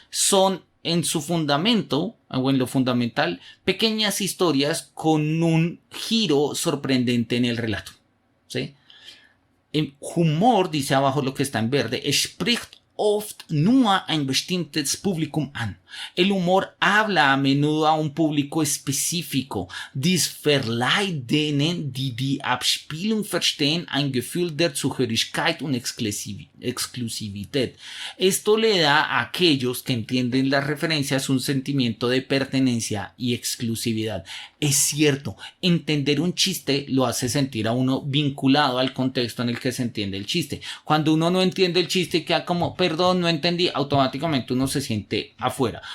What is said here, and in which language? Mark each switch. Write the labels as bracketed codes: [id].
[es] Son en su fundamento, o en lo fundamental, pequeñas historias con un giro sorprendente en el relato, ¿sí? El Humor, dice abajo lo que está en verde, [de] spricht oft nur ein bestimmtes Publikum an. [es] El humor habla a menudo a un público específico. [de] Dies verleiht denen, die Abspielung verstehen, ein Gefühl der Zugehörigkeit und Exklusivität. [es] Esto le da a aquellos que entienden las referencias un sentimiento de pertenencia y exclusividad. Es cierto, entender un chiste lo hace sentir a uno vinculado al contexto en el que se entiende el chiste. Cuando uno no entiende el chiste y queda como, perdón, no entendí, automáticamente uno se siente afuera.